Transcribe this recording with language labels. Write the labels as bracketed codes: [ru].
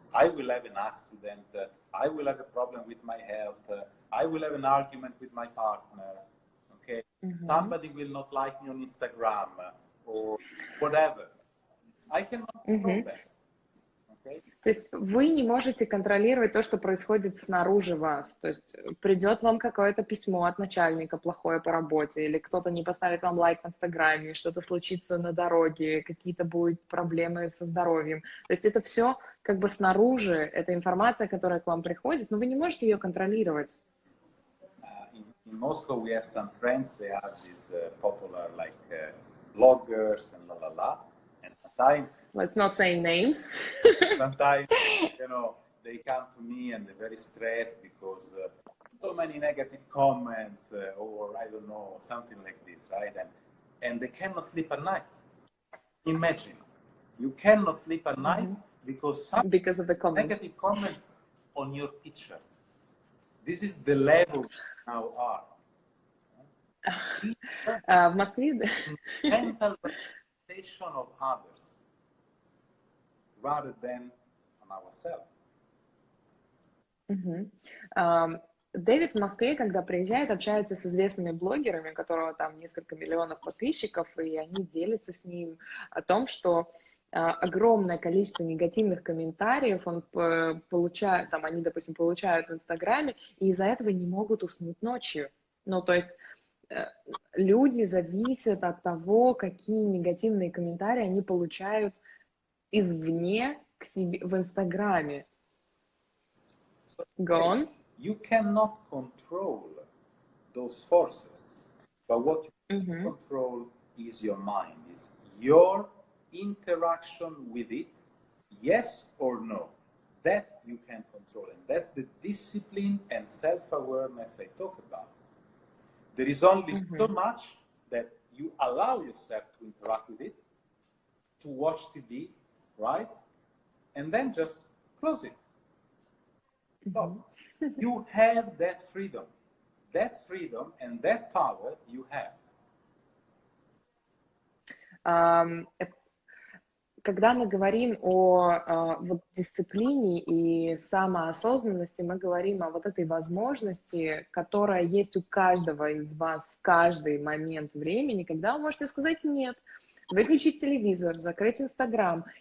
[en] I will have an accident, I will have a problem with my health, I will have an argument with my partner, okay? Somebody will not like me on Instagram or whatever. I cannot control that. Okay? [ru] То есть вы не можете контролировать то, что происходит снаружи вас. То есть придет вам какое-то письмо от начальника плохое по работе, или кто-то не поставит вам лайк в Инстаграме, что-то случится на дороге, какие-то будут проблемы со здоровьем. То есть это все как бы снаружи, это информация, которая к вам приходит, но вы не можете ее контролировать. [en] In Moscow we have some friends, they are these popular like bloggers and la la la, and sometimes Let's not say names. Sometimes, you know, they come to me and they're very stressed because so many negative comments or I don't know, something like this, right? And they cannot sleep at night. Imagine, you cannot sleep at night because some Because of the comments. negative comment on your picture. This is the level we now are. [ru] В Москве... [en] Mental representation of others rather than on ourselves. [ru] Дэвид в Москве, когда приезжает, общается с известными блогерами, у которого там несколько миллионов подписчиков, и они делятся с ним о том, что огромное количество негативных комментариев он получает, там они, допустим, получают в Инстаграме, и из-за этого не могут уснуть ночью. Ну, то есть люди зависят от того, какие негативные комментарии они получают извне к себе в Инстаграме. [en] So, Go on. you cannot control those forces. But what you control is your mind. It's your interaction with it, yes or no. That you can control. And that's the discipline and self-awareness I talk about. There is only so much that you allow yourself to interact with it, to watch TV, right? And then just close it. So you have that freedom. That freedom and that power you have. [ru] Когда мы говорим о вот дисциплине и самоосознанности, мы говорим о вот этой возможности, которая есть у каждого из вас в каждый момент времени, когда вы можете сказать «нет», выключить телевизор, закрыть Инстаграм.